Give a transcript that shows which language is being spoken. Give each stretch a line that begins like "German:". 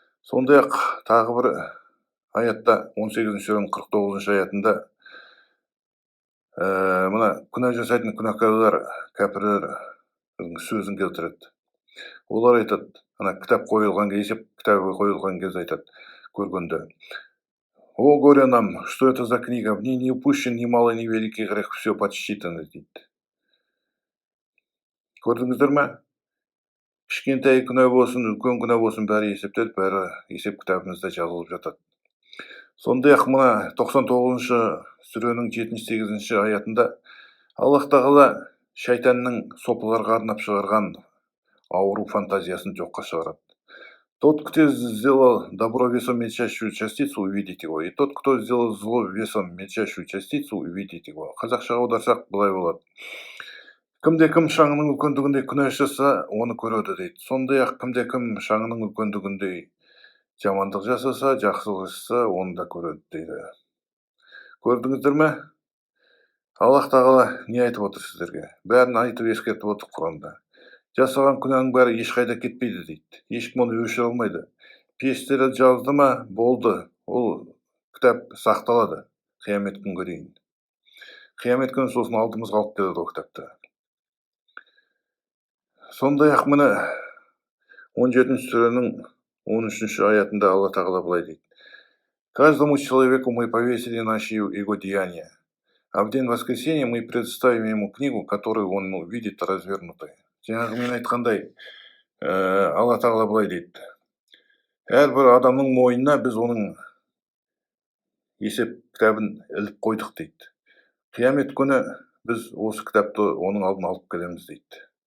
Kazakh: Сондай-ақ тағы бір аятта, 18-ші сүренің 49-ші аятында, мына күнә жасайтын күнәкарлар, кәпірлердің сөзін келтіреді. Олар айтады, ана кітап қойылған кезде айтады, көргенде:
Russian: «О, горе нам, что это за книга? В ней не упущен ни малый, ни великий грех, все подсчитано»
Kazakh: дейді. Көрдіңіздер ме? Кішкентай күнә болсын, үлкен күнә болсын, бәрі есептеліп, бәрі есеп кітабымызда жазылып жатады. Сондай-ақ мына 99-ші сүренің 7-8-ші аятында Аллах Тағала шайтанның соплыларға арнап шығарған ауру фантазиясын жоққа шығарады.
Russian: Тот, кто сделал добро весом мельчайшую частицу, увидит его, и тот, кто сделал зло весом мельчайшую частицу, увидит его.
Kazakh: Қазақшаға аударсақ былай болады: кімде-кім шаңының үлкендігіндей күнә жасаса, оны көреді дейді. Сондай-ақ кімде-кім шаңының үлкендігіндей Жамандық жасаса, жақсылық жасаса, оны да көреді дейді. Көрдіңіздер ме? Аллах тағала не айтып отыр сіздерге? Бәрін айтып ескертіп отыр Құранда. Жасаған күнәнің бәрі ешқайда кетпейді дейді. Ешкім оны өшіре алмайды. Періштелер жазды ма, болды. Ол кітап сақталады қиямет күнге дейін. Қиямет күні сосын алдымызға алып келеді ол кітапты. Сондай-ақ міне 17-ші сүренің 13-ші аятында Алла тағала былай дейді.
Russian: Каждому человеку мы повесили наши его деяния. А в день воскресения мы предоставим ему книгу, которую он увидит развернутой.
Kazakh: Жаңағы мен айтқандай, Алла тағала былай дейді. Әрбір адамның мойнына біз оның есеп кітабын іліп қойдық дейді. Қиямет күні біз осы кітапты оның алдына алып келеміз дейді.